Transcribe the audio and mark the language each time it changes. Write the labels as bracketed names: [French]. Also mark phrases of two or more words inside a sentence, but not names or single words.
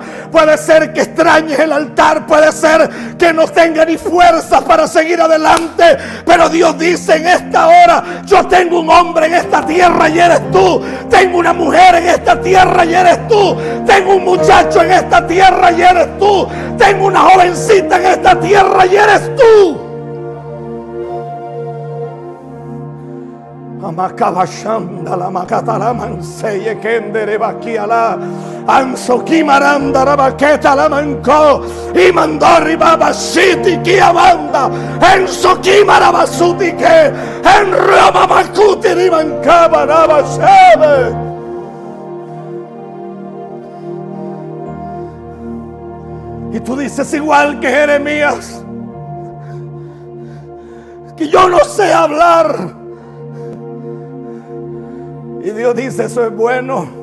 [Spanish] Puede ser que extrañes el altar. Puede ser que no tengas ni fuerzas para seguir adelante. Pero Dios dice en esta hora: yo tengo un hombre en esta tierra y eres tú. Tengo una mujer en esta tierra y eres tú. Tengo un muchacho en esta tierra y eres tú. Tengo una jovencita en esta tierra y eres tú. Amakabashanda la makatala manseye kendere bakiala anso kimaranda rabaketa la manko imandori baba shiti kiamanda enso kimara basuti que en rama makuti rimankaba rabashebe. Y tú dices igual que Jeremías, que yo no sé hablar. Y Dios dice: eso es bueno.